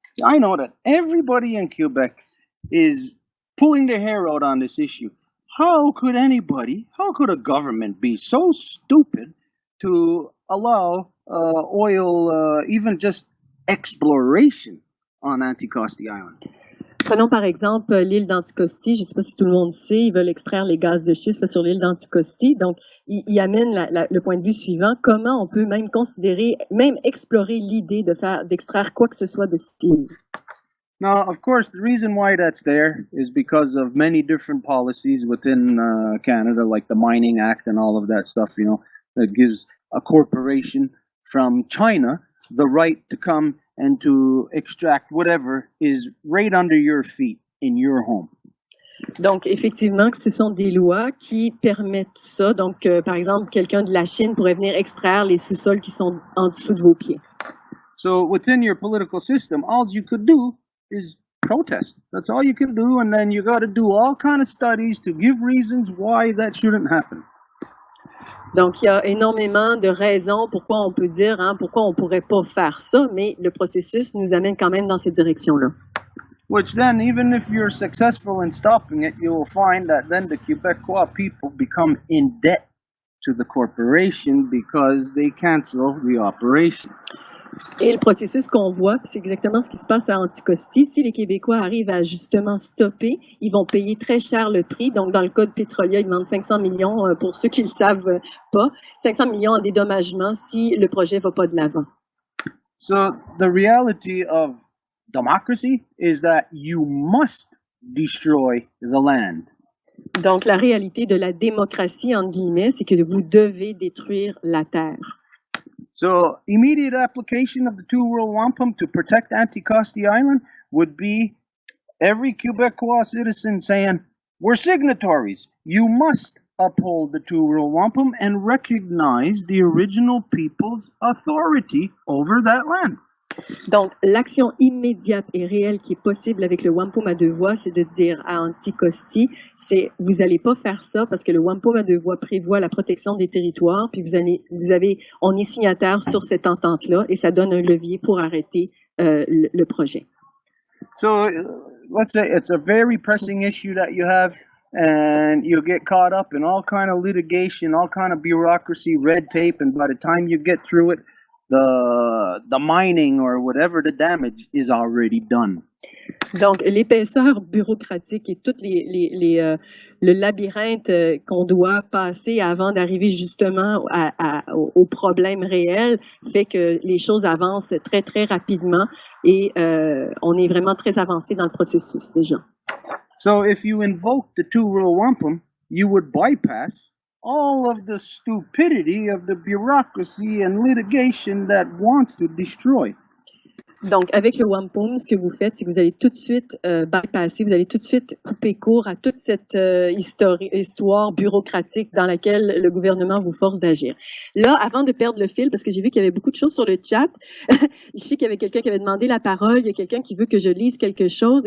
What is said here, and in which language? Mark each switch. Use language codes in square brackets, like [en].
[en] I know that everybody in Quebec is pulling their hair out on this issue. How could a government be so stupid to allow oil, even just exploration on Anticosti Island? [fr] Prenons par exemple l'île d'Anticosti. Je ne sais pas si tout le monde sait, ils veulent extraire les gaz de schiste sur l'île d'Anticosti. Donc, ils amènent le point de vue suivant. Comment on peut même considérer, même explorer l'idée d'extraire quoi que ce soit de cette île? [en] Now, of course, the reason why that's there is because of many different policies within Canada, like the Mining Act and all of that stuff, that gives a corporation from China the right to come and to extract whatever is right under your feet in your home. [fr] Donc, effectivement, ce sont des lois qui permettent ça. Donc, par exemple, quelqu'un de la Chine pourrait venir extraire les sous-sols qui sont en dessous de vos pieds. [en] So within your political system, all you could do is protest. That's all you can do, and then you got to do all kind of studies to give reasons why that shouldn't happen. [fr] Donc, il y a énormément de raisons pourquoi on peut dire, pourquoi on pourrait pas faire ça, mais le processus nous amène quand même dans cette direction-là. [en] Which then, even if you're successful in stopping it, you will find that then the Quebecois people become in debt to the corporation because they cancel the operation. [fr] Et le processus qu'on voit, c'est exactement ce qui se passe à Anticosti. Si les Québécois arrivent à justement stopper, ils vont payer très cher le prix. Donc, dans le cas de Pétrolia, ils demandent 500 millions, pour ceux qui ne le savent pas, 500 millions en dédommagement si le projet ne va pas de l'avant. [en] So the reality of democracy is that you must destroy the land. [fr] Donc, la réalité de la démocratie, entre guillemets, c'est que vous devez détruire la terre. [en] So immediate application of the two-world wampum to protect Anticosti Island would be every Quebecois citizen saying, we're signatories. You must uphold the two-world wampum and recognize the original people's authority over that land. [fr] Donc, l'action immédiate et réelle qui est possible avec le Wampum à deux voies, c'est de dire à Anticosti, vous n'allez pas faire ça parce que le Wampum à deux voies prévoit la protection des territoires, puis on est signataire sur cette entente-là et ça donne un levier pour arrêter le projet. [en] So, let's say it's a very pressing issue that you have, and you'll get caught up in all kind of litigation, all kind of bureaucracy, red tape, and by the time you get through it, the mining or whatever the damage is already done. [fr] Donc, l'épaisseur bureaucratique et tout le labyrinthe qu'on doit passer avant d'arriver justement au problème réel fait que les choses avancent très, très rapidement et on est vraiment très avancé dans le processus déjà. [en] So if you invoke the two-world wampum, you would bypass all of the stupidity of the bureaucracy and litigation that wants to destroy. [fr] Donc, avec le Wampum, ce que vous faites, c'est que vous allez tout de suite bypasser, vous allez tout de suite couper court à toute cette histoire bureaucratique dans laquelle le gouvernement vous force d'agir. Là, avant de perdre le fil, parce que j'ai vu qu'il y avait beaucoup de choses sur le chat, je sais qu'il y avait quelqu'un qui avait demandé la parole, il y a quelqu'un qui veut que je lise quelque chose.